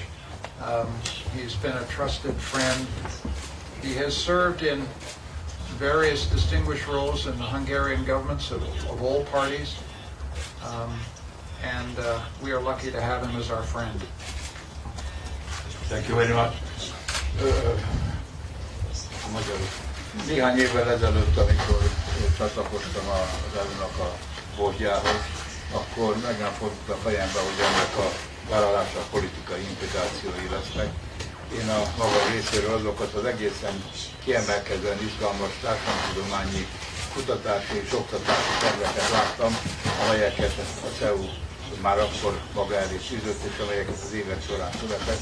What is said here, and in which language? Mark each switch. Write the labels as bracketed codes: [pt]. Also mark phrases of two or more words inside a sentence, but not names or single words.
[en] He's been a trusted friend. He has served in various distinguished roles in the Hungarian governments of all parties, and we are lucky to have him as our friend. Thank you very much. [hu] Néhány évvel ezelőtt, amikor csatlakoztam az EU-nak a bordjához, akkor meg nem fordult a fejembe, hogy ennek a vállalása politikai implikációi lesznek. Én a maga részéről azokat az egészen kiemelkedően izgalmas társadalomtudományi kutatási és oktatási terveket láttam, amelyeket a CEU már akkor maga elé tűzött, és amelyeket az évek során született.